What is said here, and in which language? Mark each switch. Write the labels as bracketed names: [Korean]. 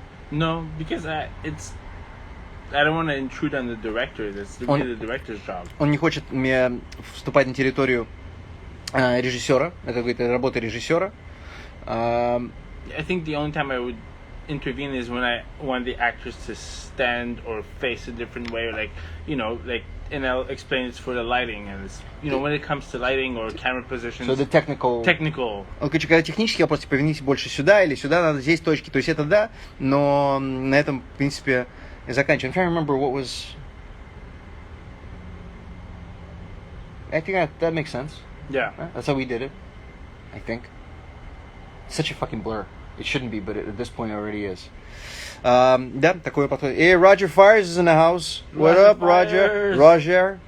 [English] No, because I don't want to intrude on the director. That's really the director's job. [Russian] Он не хочет вступать на территорию режиссера. Это, говорит, работа режиссера. [English] I think the only time I would intervene is when I want the actors to stand or face a different way, or and I'll explain it's for the lighting, and it's, when it comes to lighting or camera positions. So the technical. [Russian] Короче, когда технический вопрос, поверните больше сюда или сюда, надо здесь точки. То есть это да, но на этом, в принципе, и заканчиваем. [English] I'm trying to remember what was. I think that makes sense. Yeah. That's how we did it, I think. Such a fucking blur. It shouldn't be, but at this point it already is. [Russian] Да, такой подход. [English] Hey, Roger Fires is in the house. What up, Roger? Roger.